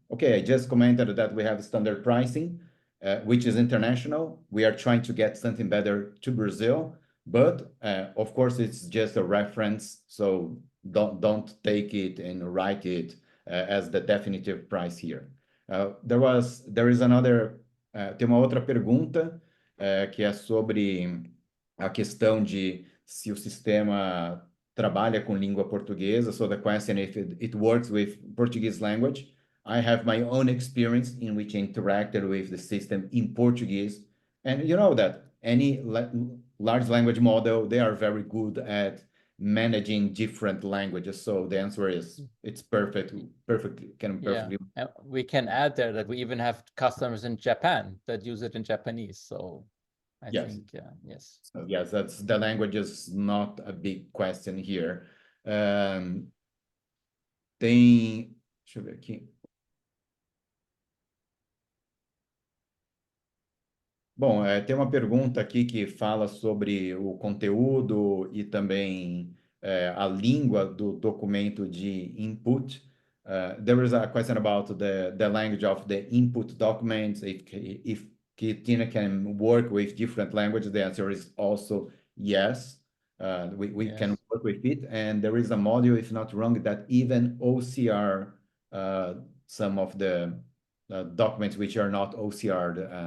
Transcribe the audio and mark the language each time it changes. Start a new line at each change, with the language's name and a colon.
English: Okay, I just commented that we have standard pricing, which is international. We are trying to get something better to Brazil, but of course it's just a reference. So don't take it and write it as the definitive price here. There is another.
Portuguese: Tem uma outra pergunta que é sobre a questão de se o sistema trabalha com língua portuguesa.
English: So the question if it works with Portuguese language. I have my own experience in which I interacted with the system in Portuguese. And you know that any large language model, they are very good at managing different languages. So the answer is it's perfectly. Yeah. We can add there that we even have customers in Japan that use it in Japanese. So I think, yes. So yes, the language is not a big question here.
Portuguese: Deixa eu ver aqui. Bom, tem uma pergunta aqui que fala sobre o conteúdo e também a língua do documento de input.
English: There is a question about the language of the input documents, if Qthena can work with different languages. The answer is also yes. We can work with it. And there is a module, if not wrong, that even OCR some of the documents which are not OCR'd.